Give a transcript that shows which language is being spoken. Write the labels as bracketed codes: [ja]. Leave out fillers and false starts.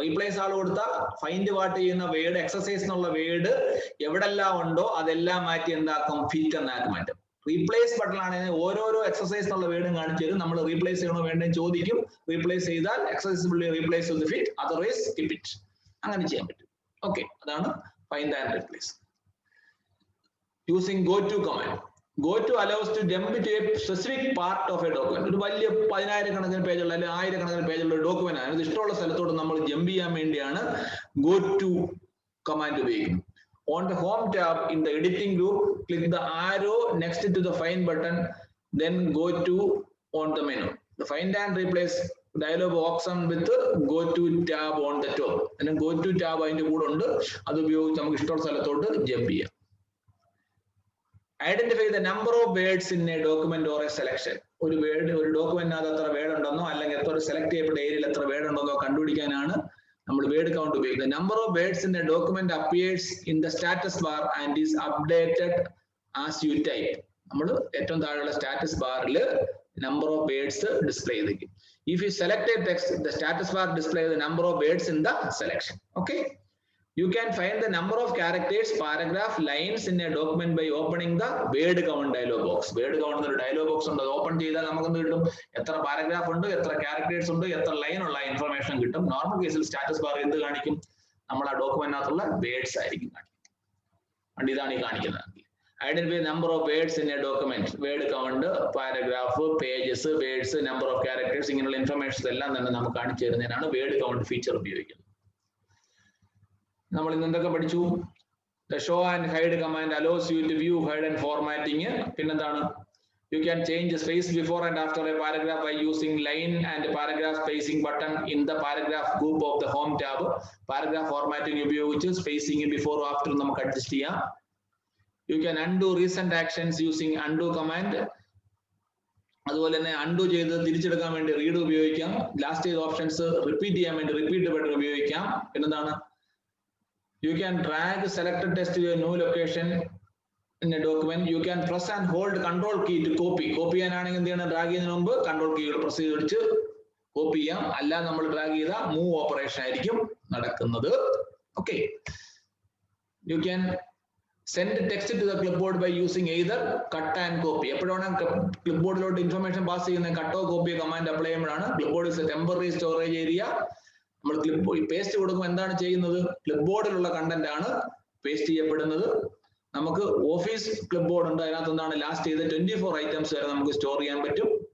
[ml] Replace ആൾ കൊടുത്താൽ find what ചെയ്യുന്ന word exercise എന്നുള്ള വേർഡ് എവിടെല്ലാം ഉണ്ടോ അതെല്ലാം മാറ്റി എന്താക്കും? ഫിറ്റ് എന്നാക്കി മാറ്റും. റീപ്ലേസ് ബട്ടണിലാണെങ്കിൽ ഓരോരോ എക്സസൈസ് എന്നുള്ള വേർഡും കാണിച്ചു തരും. നമ്മൾ റീപ്ലേസ് ചെയ്യണോ വേണ്ടെന്ന് ചോദിക്കും. റീപ്ലേസ് ചെയ്താൽ എക്സസൈസിബിളി [en] Replace with fit, otherwise skip it. [ml] അങ്ങനെ ചെയ്യാൻ പറ്റും. [en] Okay, അതാണ് find and replace using go to command. Go to allows to jump to a specific part of a document. [ml] ഒരു വലിയ 10,000 പേജുള്ള അല്ലെങ്കിൽ 1000 പേജുള്ള ഒരു ഡോക്യുമെന്റ് ആണ്. ഇത് ഇഷ്ടമുള്ള സ്ഥലത്തോട്ട് നമ്മൾ ജമ്പ് ചെയ്യാൻ വേണ്ടിയാണ് go to കമാൻഡ് ഉപയോഗിക്കുന്നത്. [en] On the home tab in the editing group, click the arrow next to the find button, then go to on the menu. The find and replace dialog box on with go to tab on the top. And then go to tab [ml] അതിന്റെ കൂടെ ഉണ്ട്. അത് ഉപയോഗിച്ച് നമുക്ക് ഇഷ്ടമുള്ള സ്ഥലത്തോട്ട് jump ചെയ്യാം. [en] Identify the number of words in a document or a selection. [ml] ഒരു വേർഡ് ഒരു ഡോക്യുമെന്റിനകത്ത് എത്ര വേർഡ് ഉണ്ടെന്നോ അല്ലെങ്കിൽ എത്ര സെലക്ട് ചെയ്യപ്പെട്ട ഏരിയയിൽ എത്ര വേർഡ് ഉണ്ടെന്നോ കണ്ടുപിടിക്കാനാണ് നമ്മൾ വേർഡ് കൗണ്ട് ഉപയോഗിക്കുന്നത്. [en] Number of words in a document appears in the status bar and is updated as you type. [ml] നമ്മൾ ഏറ്റവും താഴെയുള്ള സ്റ്റാറ്റസ് ബാറിൽ നമ്പർ ഓഫ് വേർഡ്സ് ഡിസ്പ്ലേ ചെയ്തിരിക്കും. [en] If you select a text, the status bar displays the number of words in the selection. Okay. You can find the number of characters, paragraph, lines in a document by opening the word count dialog box. [ml] Word count എന്നൊരു dialog box ഉണ്ട്. Open ചെയ്താൽ നമുക്ക് എന്ത് കിട്ടും? എത്ര paragraph ഉണ്ട്, എത്ര characters ഉണ്ട്, എത്ര ലൈൻ ഉള്ള ഇൻഫർമേഷൻ കിട്ടും. നോർമൽ കേസിൽ സ്റ്റാറ്റസ് ബാർ എന്ത് കാണിക്കും? നമ്മൾ ആ ഡോക്യുമെന്റിനകത്തുള്ള വേർഡ്സ് ആയിരിക്കും കാണിക്കുന്നത്. ഇതാണ് ഈ കാണിക്കുന്നത്. [en] Identify number of words in a document. Word count, paragraph, pages, words, number of characters [ml] ഇങ്ങനെയുള്ള ഇൻഫർമേഷൻസ് എല്ലാം തന്നെ നമുക്ക് കാണിച്ചു തരുന്നതിനാണ് വേർഡ് കൗണ്ട് ഫീച്ചർ ഉപയോഗിക്കുന്നത്. നമ്മൾ ഇന്ന് എന്തൊക്കെ പഠിച്ചു? [en] The show and hide command allows you to view, hide and formatting. [ml] പിന്നെന്താണ്? [en] You can change the space before and after a paragraph by using line and paragraph spacing button in the paragraph group of the home tab. [ml] Paragraph formatting ഉപയോഗിച്ച് spacing before or after നമുക്ക് adjust ചെയ്യാം. [en] You can undo recent actions using undo command. [ml] അതുപോലെ തന്നെ undo ചെയ്ത് തിരിച്ചെടുക്കാൻ വേണ്ടി redo ഉപയോഗിക്കാം. Last ചെയ്ത ഓപ്ഷൻസ് റിപ്പീറ്റ് ചെയ്യാൻ വേണ്ടി repeat ബട്ടൺ ഉപയോഗിക്കാം. പിന്നെന്താണ്? [en] You can drag selected text to a new location in a document. You can press and hold control key to copy. [ml] Copy ചെയ്യാനാണെങ്കിൽ എന്ത് ചെയ്യണം? ഡ്രാഗ് ചെയ്യുന്നതിന് മുമ്പ് കൺട്രോൾ കീ പ്രസ് ചെയ്ത് കോപ്പി ചെയ്യാം. അല്ലാതെ നമ്മൾ ഡ്രാഗ് ചെയ്ത മൂവ് ഓപ്പറേഷൻ ആയിരിക്കും നടക്കുന്നത്. Okay. [en] You can send text to the clipboard by using either cut and copy. [ml] എപ്പോഴാണ് ക്ലിപ്ബോർഡിലോട്ട് ഇൻഫർമേഷൻ പാസ് ചെയ്യുന്ന കട്ടോ കോപ്പിയോ കമാൻഡ് അപ്ലൈ ചെയ്യുമ്പോഴാണ്. [en] Clipboard is a temporary storage area. [ml] നമ്മൾ പേസ്റ്റ് കൊടുക്കുമ്പോൾ എന്താണ് ചെയ്യുന്നത്? ക്ലിപ്ബോർഡിലുള്ള കണ്ടന്റ് ആണ് പേസ്റ്റ് ചെയ്യപ്പെടുന്നത്. നമുക്ക് ഓഫീസ് ക്ലിപ്ബോർഡ് ഉണ്ട്, അതിനകത്ത് എന്താണ് ലാസ്റ്റ് ചെയ്ത് 24 ഐറ്റംസ് വരെ നമുക്ക് സ്റ്റോർ ചെയ്യാൻ പറ്റും.